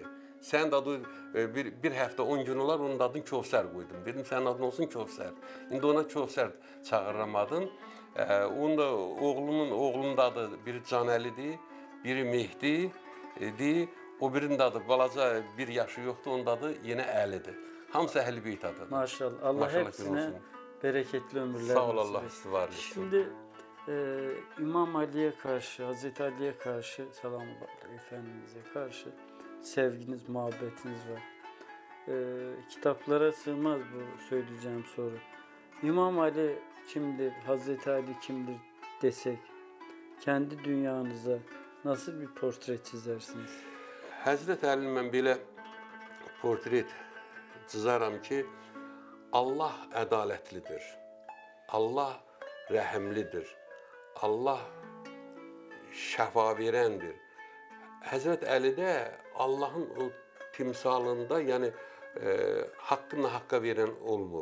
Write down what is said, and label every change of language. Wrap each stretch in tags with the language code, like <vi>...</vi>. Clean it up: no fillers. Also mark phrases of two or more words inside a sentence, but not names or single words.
<az>Sənin adı bir həftə 10 gün olar, onun adını Kövsər qoydum. Dedim, sənin adın olsun Kövsər. İndi ona Kövsər çağırıram adın. Onun da oğlunun da adı biri Canəlidir, biri Mehdidir. O birinin adı balaca, bir yaşı yoxdur, onun adı yenə Əlidir. Hamısı Əhl-i-Beyt adıdır. Maşallah.</az> <tr>Allah hepsine bereketli ömürler</tr> <az>sağ ol,</az> <tr>nasip Allah etsin. var etsin. Şimdi İmam Ali'ye karşı, Hazreti Ali'ye karşı, selamünaleyküm Efendimiz'e karşı sevginiz, muhabbetiniz var. Kitaplara sığmaz bu söyleyeceğim soru. İmam Ali kimdir, Hazreti Ali kimdir desek, kendi dünyanıza nasıl bir portre çizersiniz?</tr> <az>Həzrət Əlinin mən belə portret çizaram ki, Allah ədalətlidir. Allah rəhimlidir. Allah şəfa verəndir. Həzrət Əli də Allahın o timsalında, yəni haqqını haqqa verən olmub.</az>